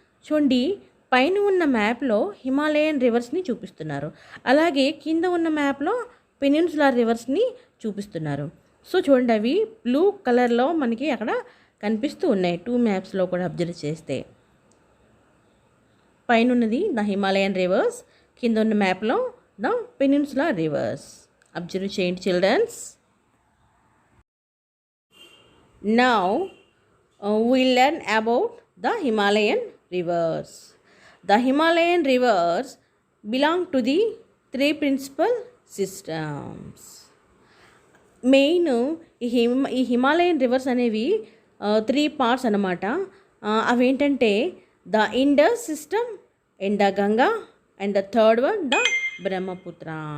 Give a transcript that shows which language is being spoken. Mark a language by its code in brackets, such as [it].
[te] చూడండి, పైన ఉన్న మ్యాప్లో హిమాలయన్ రివర్స్ని చూపిస్తున్నారు, అలాగే కింద ఉన్న మ్యాప్లో పెనిన్సులార్ రివర్స్ని చూపిస్తున్నారు. సో చూడండి, అవి బ్లూ కలర్లో మనకి అక్కడ కనిపిస్తూ ఉన్నాయి 2 మ్యాప్స్లో కూడా అబ్జర్వ్ చేస్తే. పైన ఉన్నది ద హిమాలయన్ రివర్స్, కింద ఉన్న మ్యాప్లో ద పెనిన్సులార్ రివర్స్. అబ్జర్వ్ చేయండి children's. [en] Now we learn about the Himalayan rivers. The Himalayan rivers belong to the 3 principal systems. [te] Main ఈ హిమాలయన్ రివర్స్ అనేవి 3 పార్ట్స్ అన్నమాట. [en] అవేంటంటే the Indus system and the Ganga and the third one the Brahmaputra.